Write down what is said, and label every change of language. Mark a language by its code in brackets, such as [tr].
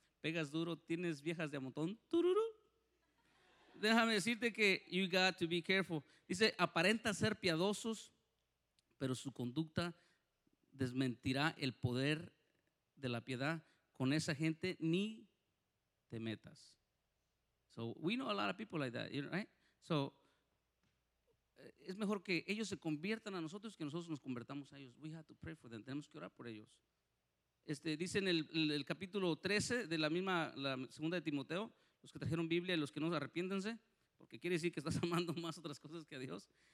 [es] Pegas duro, tienes viejas de amontón, tururú. Déjame decirte que [en] you got to be careful. [es] Dice, aparenta ser piadosos, pero su conducta desmentirá el poder de la piedad. Con esa gente ni te metas. [en] So we know a lot of people like that, right? [es] So es mejor que ellos se conviertan a nosotros que nosotros nos convertamos a ellos. [en] We have to pray for them. [es] Tenemos que orar por ellos. Dice en el capítulo 13 de la misma, la segunda de Timoteo, los que trajeron Biblia y los que no, arrepiéntense, porque quiere decir que estás amando más otras cosas que a Dios.